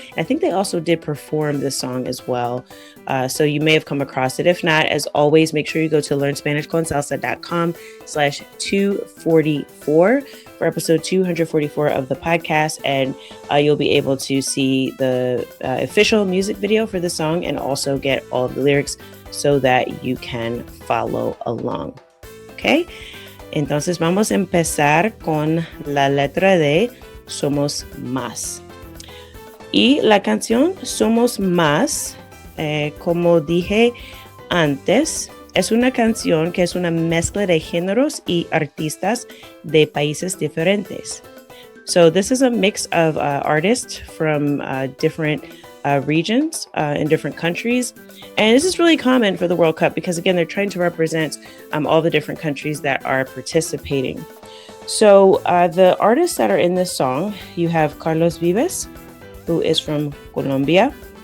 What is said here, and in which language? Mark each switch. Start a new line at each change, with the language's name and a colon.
English: And I think they also did perform this song as well, so you may have come across it. If not, as always, make sure you go to learnspanishconsalsa.com/244 for episode 244 of the podcast, and you'll be able to see the official music video for the song and also get all of the lyrics so that you can follow along.
Spanish: Okay, entonces vamos a empezar con la letra de Somos Más. Y la canción Somos Más, como dije antes, es una canción que es una mezcla de géneros y artistas de países diferentes.
English: So this is a mix of artists from different regions in different countries. And this is really common for the World Cup because, again, they're trying to represent all the different countries that are participating. So the artists that are in this song, you have Carlos Vives, who is from Colombia.